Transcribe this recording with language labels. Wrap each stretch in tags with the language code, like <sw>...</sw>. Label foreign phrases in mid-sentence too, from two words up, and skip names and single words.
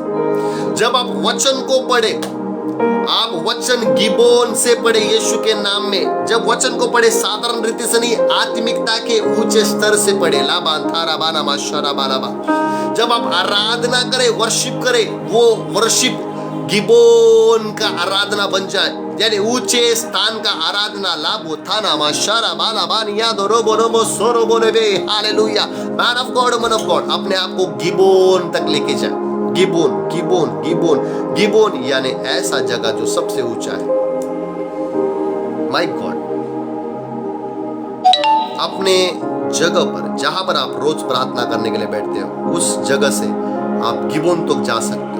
<hi>जब आप वचन को पढ़े, आप वचन गिबोन से पढ़े यीशु के नाम में। जब वचन को पढ़े साधारण रीति से नहीं, आत्मिकता के ऊंचे स्तर से पढ़े। जब आप आराधना करें, वर्शिप करें, वो वर्शिप गिबोन का आराधना बन जाए, यानी ऊंचे स्थान का आराधना। लाभो थाना माशारा बाला बानिया दो रोबो रोबो सोरो बोलेबे।</hi> <en>हालेलुया। man of God, woman of God,</en> <hi>अपने आप को गिबोन तक लेके जाए। गिबोन, गिबोन, गिबोन, गिबोन यानी ऐसा जगह जो सबसे ऊंचा है।</hi> <en>my God,</en> <hi>अपने जगह पर जहां पर आप रोज प्रार्थना करने के लिए बैठते हो, उस जगह से आप गिबोन तक जा सकते हो।</hi>